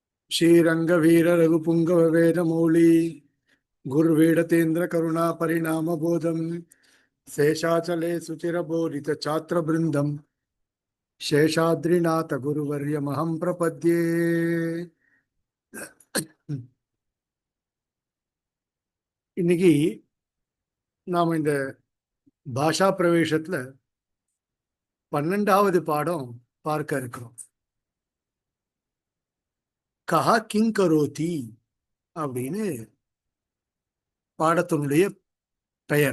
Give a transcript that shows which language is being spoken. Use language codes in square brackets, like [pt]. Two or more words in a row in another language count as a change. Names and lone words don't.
[sa] श्रीरंगवीर रघुपुंगव वेदमौली गुरुवेडतेन्द्र करुणा परिणाम बोधम शेषाचले सुचिरबोधित छात्र बृंदम शेषाद्रिनाथ गुरुवर्यमहं प्रपद्ये. [ta] இன்னைக்கு நாம் இந்த பாஷா பிரவேசத்துல 12வது பாடம் பார்க்க இருக்கிறோம். [sa] कः किं करोति [ta] அப்படின்னு பாடத்தினுடைய பெயர்.